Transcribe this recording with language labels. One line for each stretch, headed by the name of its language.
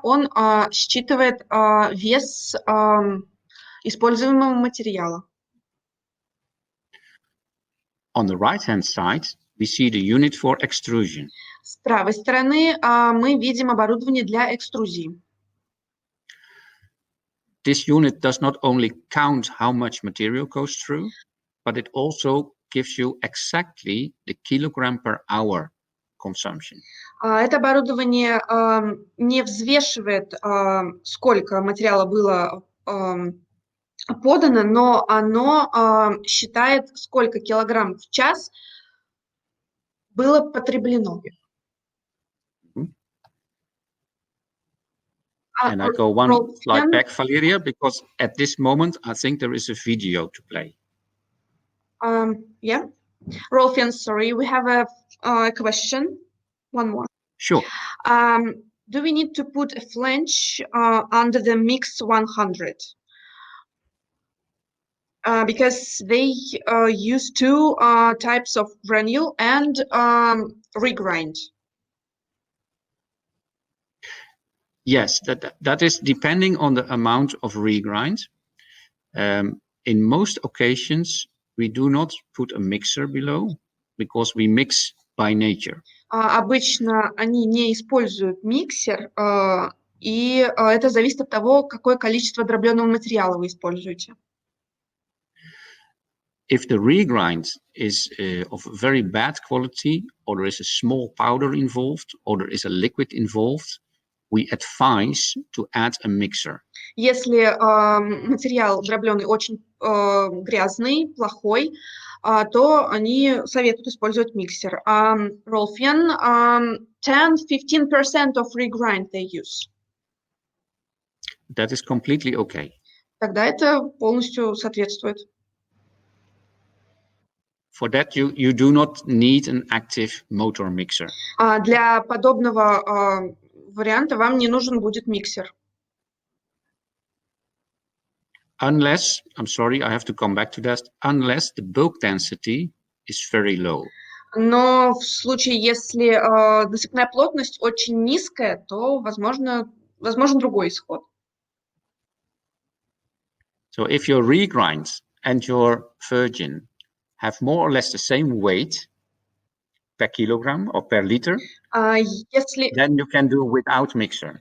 Russian: Он считывает вес используемого материала.
English: On the right-hand side, we see the unit for extrusion.
Russian: С правой стороны мы видим оборудование для экструзии.
English: This unit does not only count how much material goes through, but it also gives you exactly the kilogram per hour consumption.
Russian: Это оборудование не взвешивает, сколько материала было подано, но оно считает, сколько килограмм в час было потреблено.
English: And I go one slide back, Valeria, because at this moment, I think there is a video to play. Yeah. Rolfьян, sorry, we have a question. One more. Sure. do we need to put a flange under the mix 100? Because they use two types of granule and regrind. Yes, that is depending on the amount of regrind. In most occasions, we do not put a mixer below because we mix by nature.
Russian: Обычно они не используют миксер, и это зависит от того, какое количество дробленого материала вы используете.
English: If the regrind is of very bad quality, or there is a small powder involved, or there is a liquid involved, we advise to add a mixer.
Russian: Если материал дробленый очень грязный, плохой, то они советуют использовать миксер.
English: Ролфьян, 10-15% of regrind they use. That is completely okay.
Russian: Тогда это полностью соответствует.
English: For that, you do not need an active motor mixer.
Russian: Для подобного варианта вам не нужен будет миксер.
English: Unless, I'm sorry, I have to come back to that, unless the bulk density is very low.
Russian: Но в случае, если насыпная плотность очень низкая, то возможен другой исход.
English: So if your regrind and your virgin have more or less the same weight per kilogram or per liter, then you can do without mixer.